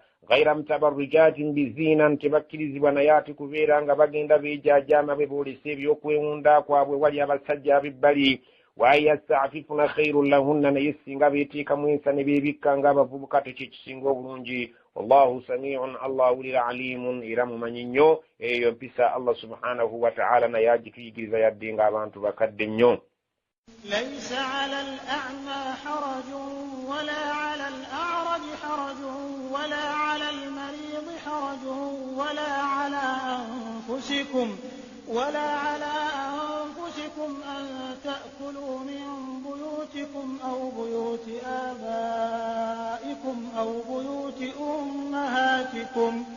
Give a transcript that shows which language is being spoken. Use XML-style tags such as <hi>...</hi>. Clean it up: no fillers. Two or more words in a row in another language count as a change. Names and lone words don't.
<ar>غير متبرجات بزينة,</ar> <lg>tebakkirizibwa naye ate kubeera nga bagenda beejaajama beeboolesa ebyokwewunda kwabwe wali abasajja abebbali.</lg> <ar>ويستعففن خير لهن,</ar> <lg>naye singa beeteekamu ensa ne beebikka ng'abavubuka tekyo kisinga obulungi.</lg> <ar>والله سميع,</ar> <lg>Allah awulira, alimun, era mumanyi nnyo. Eyo mpisa</lg> <ar>الله سبحانه وتعالى</ar> <lg>naye agituyigiriza yadde ng'abantu bakadde nnyo.</lg> <ar>ليس على الأعمى حرج ولا على الأعرج حرج ولا على المريض حرج ولا على أنفسكم أن تأكلوا من بيوتكم أو بيوت آبائكم أو بيوت أمهاتكم</ar>